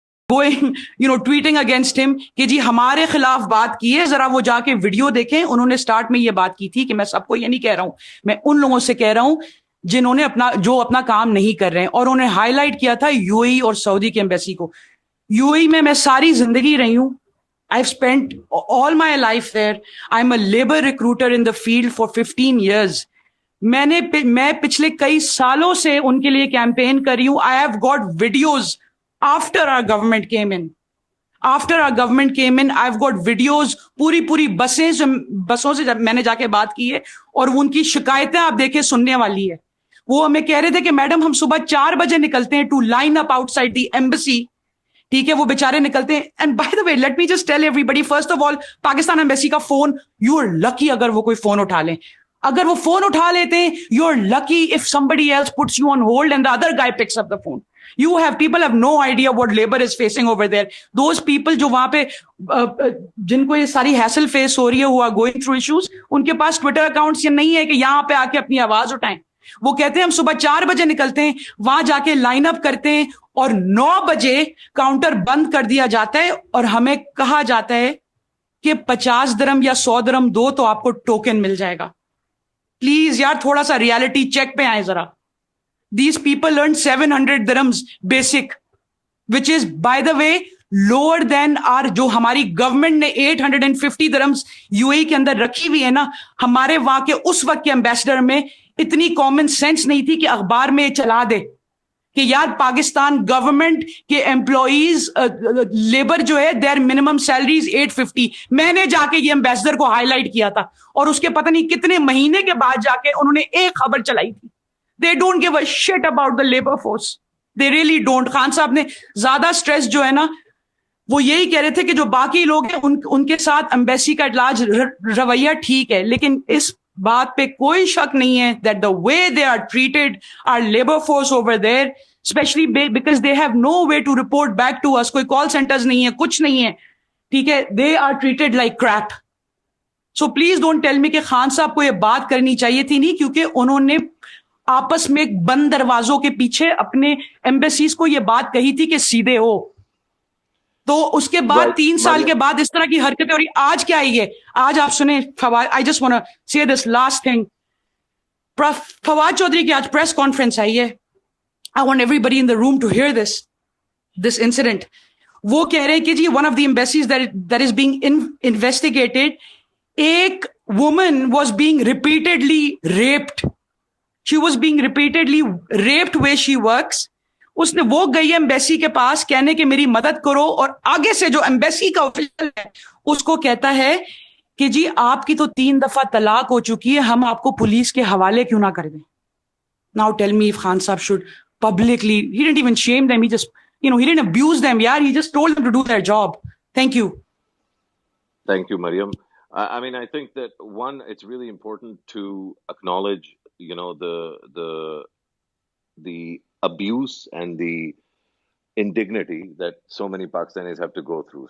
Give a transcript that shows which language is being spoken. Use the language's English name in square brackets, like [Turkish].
[English] going, tweeting against him [Urdu] کہ جی ہمارے خلاف بات کی ہے, ذرا وہ جا کے ویڈیو دیکھیں. انہوں نے سٹارٹ میں یہ بات کی تھی کہ میں سب کو یہ نہیں کہہ رہا ہوں, میں ان لوگوں سے کہہ رہا ہوں جنہوں نے اپنا کام نہیں کر رہے ہیں. اور انہوں نے ہائی لائٹ کیا تھا یو اے ای اور سعودی کے ایمبیسی کو. یو اے ای میں ساری زندگی رہی ہوں. [English] I've spent all my life there. I'm a labor recruiter in the field for 15 years. [Urdu] میں پچھلے کئی سالوں سے ان کے لیے کیمپین کر رہی ہوں. [English] I have got videos after our government came in. I've got videos, [Urdu] پوری بسوں سے میں نے جا کے بات کی ہے, اور ان کی شکایتیں آپ دیکھیں سننے والی ہے. وہ ہمیں کہہ رہے تھے کہ میڈم ہم صبح 4 بجے نکلتے ہیں [English] To line up outside the embassy. [Urdu] ٹھیک ہے, وہ بیچارے نکلتے ہیں. [English] and by the way let me just tell everybody, first of all [Urdu] Pakistan embassy کا فون, [English] you are lucky [Urdu] اگر وہ کوئی فون اٹھا لیں. اگر وہ فون اٹھا لیتے ہیں, [English] You are lucky if somebody else puts you on hold and the other guy picks up the phone. People have no idea what labor is facing over there. Those people [Urdu] جو وہاں پہ جن کو یہ ساری ہیسل فیس ہو رہی ہے, [English] who are going through issues, [Urdu] ان کے پاس ٹویٹر اکاؤنٹس یہ نہیں ہے کہ یہاں پہ آ کے اپنی آواز اٹھائیں. وہ کہتے ہیں ہم صبح 4 بجے نکلتے ہیں, وہاں جا کے لائن اپ کرتے ہیں, اور 9 بجے کاؤنٹر بند کر دیا جاتا ہے, اور ہمیں کہا جاتا ہے کہ 50 درہم یا 100 درہم دو تو آپ کو ٹوکن مل جائے گا. پلیز یار تھوڑا سا ریالٹی چیک پہ آئیں ذرا. [English] These people earn 700 dirhams basic, which is by the way lower than our [Urdu] جو ہماری گورنمنٹ نے 850 dirhams یو اے کے اندر رکھی ہوئی ہے نا. ہمارے وہاں کے اس وقت کے ایمبیسڈر میں اتنی کامن سینس نہیں تھی کہ اخبار میں چلا دے کہ یار پاکستان گورنمنٹ کے امپلائیز لیبر جو ہے دیر منیمم سیلریز 850. میں نے جا کے یہ ایمبیسڈر کو ہائی لائٹ کیا تھا, اور اس کے پتہ نہیں کتنے مہینے کے بعد جا کے انہوں نے ایک خبر چلائی تھی. [English] They don't give a shit about the labor force. They really don't. [Urdu] Khan صاحب نے زیادہ سٹریس جو ہے نا, وہ یہی کہہ رہے تھے کہ جو باقی لوگ ہیں ان کے ساتھ ایمبیسی کا اٹلاج رویہ ٹھیک ہے, لیکن اس بات پہ کوئی شک نہیں ہے [English] that the way they are treated our labor force over there, especially because they have no way to report back to us. [Urdu] کوئی کال سینٹرز نہیں ہے, کچھ نہیں ہے, ٹھیک ہے. [English] They are treated like crap. So please don't tell me [Urdu] کہ خان صاحب کو یہ بات کرنی چاہیے تھی نہیں, کیونکہ انہوں نے آپس میں بند دروازوں کے پیچھے اپنے ایمبیسیز کو یہ بات کہی تھی کہ سیدھے ہو. تو اس کے بعد 3 سال کے بعد اس طرح کی حرکتیں, اور آج کیا آئی ہے, آج آپ سنیں Fawad, [English] I just want to say this last thing. [Urdu] Fawad Chaudhry کی آج پریس کانفرنس آئی ہے. [English] I want everybody in the room to hear this incident. [Urdu] وہ کہہ رہے ہیں کہ جی [English] one of the embassies that is being investigated, ایک woman was being repeatedly raped. She was being repeatedly raped where she works. [Urdu] اس نے وہ گئی embassy کے پاس کہنے کہ میری مدد کرو, اور آگے سے جو ایمبیسی کا آفیشل ہے اس کو کہتا ہے کہ جی آپ کی تو 3 دفعہ طلاق ہو چکی ہے, ہم آپ کو پولیس کے حوالے کیوں نہ کر دیں. [English] Now tell me if Khan Sahab should publicly, he didn't even shame them, he just, he didn't abuse them, yaar, he just told them to do their job. Thank you. Thank you, Mariam. I mean, I think that one, it's really important to acknowledge the abuse and the indignity that so many Pakistanis have to go through.